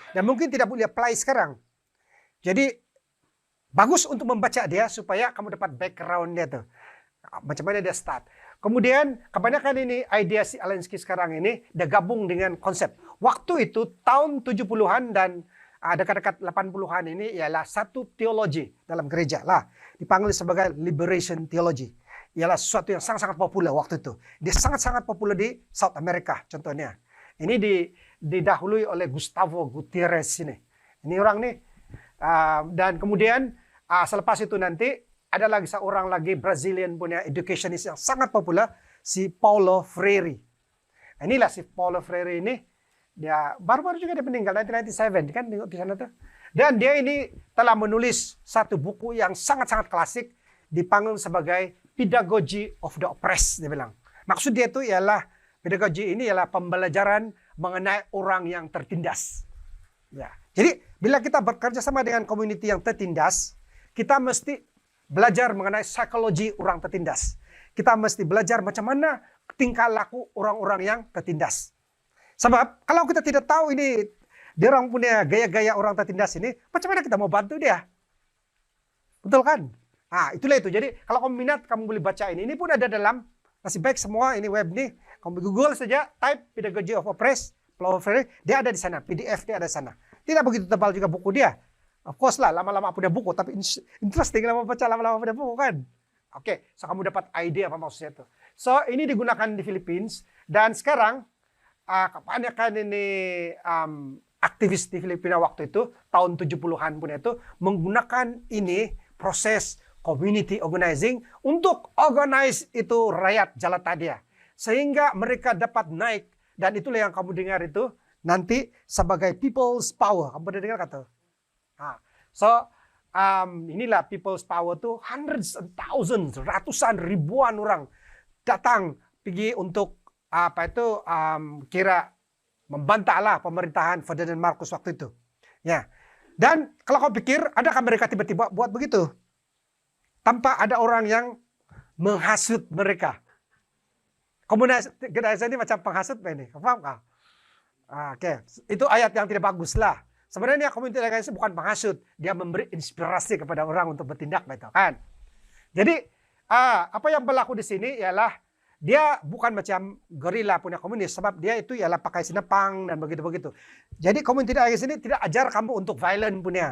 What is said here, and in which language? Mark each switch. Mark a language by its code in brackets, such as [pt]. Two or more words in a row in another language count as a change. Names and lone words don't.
[ms] Dan mungkin tidak boleh apply sekarang. Jadi bagus untuk membaca dia supaya kamu dapat background dia tuh. Macam mana dia start. Kemudian kebanyakan ini idea si Alinsky sekarang ini dia gabung dengan konsep. Waktu itu tahun 70-an dan dekat-dekat 80-an ini ialah satu teologi dalam gereja lah. Dipanggil sebagai [en] liberation theology. [ms] Ialah sesuatu yang sangat-sangat populer waktu itu. Dia sangat-sangat populer di South America contohnya. Ini didahului oleh Gustavo Gutierrez ini. Ini orang nih. Dan kemudian selepas itu nanti ada lagi seorang lagi Brazilian punya educationist yang sangat populer, si Paulo Freire. Inilah si Paulo Freire ini, dia baru-baru juga dia meninggal 1997 kan tengok di sana tuh. Dan dia ini telah menulis satu buku yang sangat-sangat klasik dipanggil sebagai Pedagogy of the Oppressed, dia bilang. Maksud dia itu ialah pedagogi ini ialah pembelajaran mengenai orang yang tertindas. Ya. Jadi bila kita bekerja sama dengan community yang tertindas, kita mesti belajar mengenai psikologi orang tertindas. Kita mesti belajar macam mana tingkah laku orang-orang yang tertindas. Sebab kalau kita tidak tahu ini dia orang punya gaya-gaya orang tertindas ini, macam mana kita mau bantu dia? Betul kan? Itulah itu. Jadi kalau kamu minat, kamu boleh baca ini. Ini pun ada dalam, masih baik semua ini web nih. Kamu Google saja, type Pedagogy of Oppressed, Paulo Freire, dia ada di sana. PDF dia ada di sana. Tidak begitu tebal juga buku dia. [en] Of course [ms] lah, lama-lama punya buku, tapi interesting lama baca, lama-lama punya buku kan. Oke, so kamu dapat ide apa maksudnya itu. So, ini digunakan di Philippines, dan sekarang, kebanyakan ini aktivis di Filipina waktu itu, tahun 70-an punya itu, menggunakan ini proses [en] community organizing [ms] untuk organize itu rakyat Jalatadia. Sehingga mereka dapat naik, dan itulah yang kamu dengar itu, nanti sebagai [en] people's power. [ms] Kamu pernah dengar kata? [en] Inilah people's power tuh hundreds and thousands, [ms] ratusan ribuan orang datang pergi untuk kira membantahlah pemerintahan Ferdinand Marcos waktu itu. Ya. Dan kalau kau pikir, adakah mereka tiba-tiba buat begitu? Tanpa ada orang yang menghasut mereka. Komunis ini macam penghasut ini. Kau paham kah? Oke. Itu ayat yang tidak bagus lah. sebenarnya [en] community organizing [ms] bukan menghasut, dia memberi inspirasi kepada orang untuk bertindak, betul kan? Jadi apa yang berlaku di sini ialah dia bukan macam gorila punya komunis, sebab dia itu ialah pakai sinepang dan begitu-begitu. Jadi [en] community organizing [ms] ini tidak ajar kamu untuk violent punya.